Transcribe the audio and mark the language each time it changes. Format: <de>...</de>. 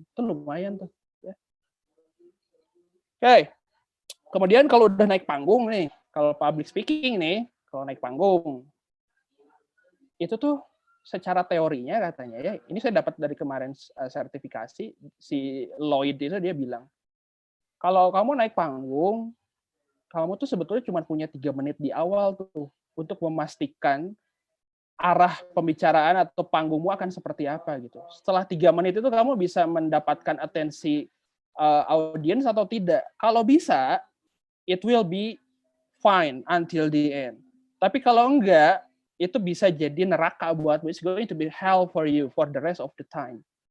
<id>Itu lumayan tuh, ya. Oke, kemudian kalau udah naik panggung nih, kalau public speaking nih, kalau naik panggung, itu tuh secara teorinya katanya ya, ini saya dapat dari kemarin sertifikasi, si Lloyd itu dia bilang, kalau kamu naik panggung, kamu tuh sebetulnya cuma punya 3 menit di awal tuh untuk memastikan arah pembicaraan atau panggungmu akan seperti apa gitu. Setelah 3 menit itu kamu bisa mendapatkan atensi audiens atau tidak. Kalau bisa,</id> <en>it will be fine until the end.</en> <id>Tapi kalau enggak, itu bisa jadi neraka buatmu.</id> <en>It's going to be hell for you for the rest of the time.</en>